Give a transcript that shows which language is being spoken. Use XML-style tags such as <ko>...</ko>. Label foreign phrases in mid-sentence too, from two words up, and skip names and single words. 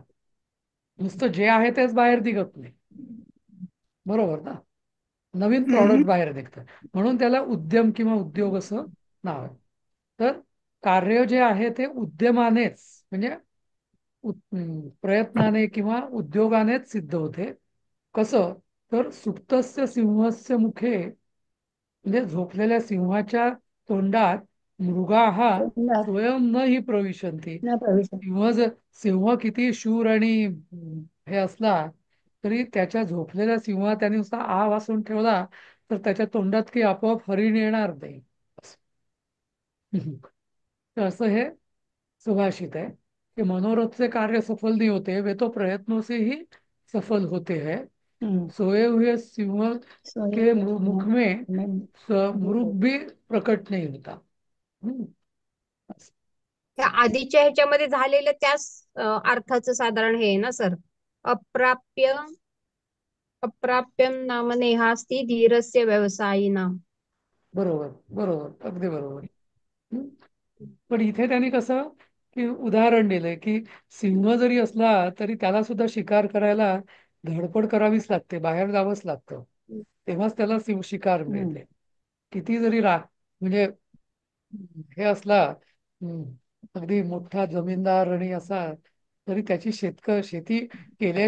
<mr>नुसतं जे आहे तेच बाहेर निघत नाही, बरोबर ना? नवीन हम्म. प्रॉडक्ट बाहेर निघतं, म्हणून त्याला उद्यम किंवा उद्योग असं नाव आहे. तर कार्य जे आहे ते उद्यमानेच म्हणजे प्रयत्नाने किंवा उद्योगानेच सिद्ध होते. कसं? तर</mr> <sa>सुप्तस्य सिंहस्य मुखे</sa> <mr>म्हणजे झोपलेल्या सिंहाच्या तोंडात मृगा हा तोंडात</mr> <sa>स्वयं न ही प्रविशन्ति. न प्रविशन्ति.</sa> <mr>सिंह किती शूर आणि हे असला तरी त्याच्या झोपलेल्या सिंह त्याने नुसता आ वासून ठेवला तर त्याच्या तोंडात की आपोआप हरिण येणार नाही. तर असं हे सुभाषित</mr> <hi>है कि मनोरथ से कार्य सफल नहीं होते, वे तो प्रयत्नों से ही सफल होते हैं. सोए हुए सिंह के मुख में मृग भी प्रकट नहीं होता.</hi> <mr>त्या आधीच्या ह्याच्यामध्ये झालेलं त्याच अर्थाचं साधारण हे आहे ना सर.</mr> <sa>अप्राप्य अप्राप्यम नाम नेहास्ति धीरस्य व्यवसायिनाम.</sa> <mr>बरोबर, बरोबर, अगदी बरोबर. पण इथे त्यांनी कसं की उदाहरण दिलंय की सिंह जरी असला तरी त्याला सुद्धा शिकार करायला धडपड करावीच लागते, बाहेर जावंच लागतं, तेव्हाच त्याला शिकार मिळते. किती जरी म्हणजे हे असला अगदी मोठा जमीनदार आणि असा तरी त्याची शेती केल्या</mr>